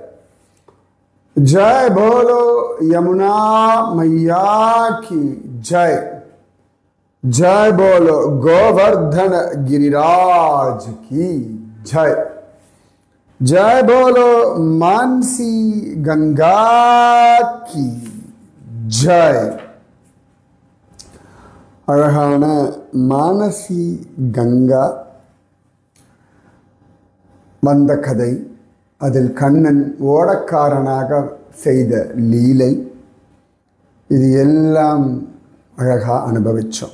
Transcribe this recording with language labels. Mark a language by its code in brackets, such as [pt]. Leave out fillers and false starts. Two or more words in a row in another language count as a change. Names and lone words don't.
[hi] जय बोलो यमुना मैया की जय। जय बोलो गोवर्धन गिरिराज की जय। जय बोलो मानसी गंगा की जय। [ta] அழகான மானசி கங்கா வந்த கதை, அதில் கண்ணன் ஓடக்காரனாக செய்த லீலை, இது எல்லாம் அழகாக அனுபவித்தோம்.